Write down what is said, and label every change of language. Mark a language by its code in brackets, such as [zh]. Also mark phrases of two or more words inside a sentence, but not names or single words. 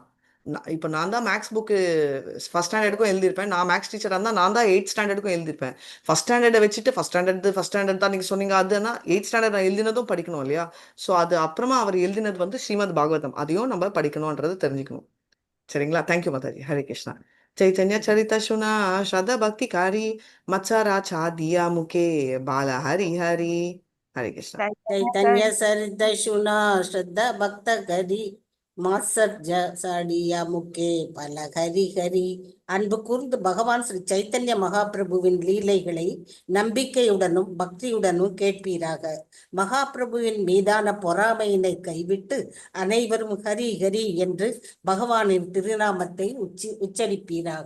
[ta] இப்போ நான் தான் [en] maths book first standard [ta] எழுதியிருப்பேன். நான் [en] maths teacher [ta] இருந்தால் நான் தான் [en] 8th standard [ta] எழுதியிருப்பேன். [en] first standard [ta] வச்சுட்டு [en] first standard [ta] தான் நீங்கள் சொன்னீங்க. அதுனா [en] 8th standard [ta] நான் எழுதினதும் படிக்கணும் இல்லையா? ஸோ அது அப்புறமா அவர் எழுதினது வந்து ஸ்ரீமத் பாகவதம். அதையும் நம்ம படிக்கணும்ன்றது தெரிஞ்சுக்கணும். சரிங்களா? தேங்க்யூ மாதாஜி. ஹரே கிருஷ்ணா. [bn] চৈতন্য চরিত শুনা শ্রদ্ধা ভক্তি কারী মৎসরা ছা দিয়া মুকে বালা হরি হরি. [hi] हरे कृष्णा. [bn] চৈতন্য সরিত সুনা শ্রদ্ধা ভক্ত করি মাসর সাড়িয়া মুক্কে বল হরি হরি. [ta] அன்பு கூர்ந்து பகவான் ஸ்ரீ சைத்தன்ய மகாபிரபுவின் லீலைகளை நம்பிக்கையுடனும் பக்தியுடனும் கேட்பீராக. மகாபிரபுவின் மீதான பொறாமையினை கைவிட்டு அனைவரும் ஹரி ஹரி என்று பகவானின் திருநாமத்தை உச்சரிப்பீராக.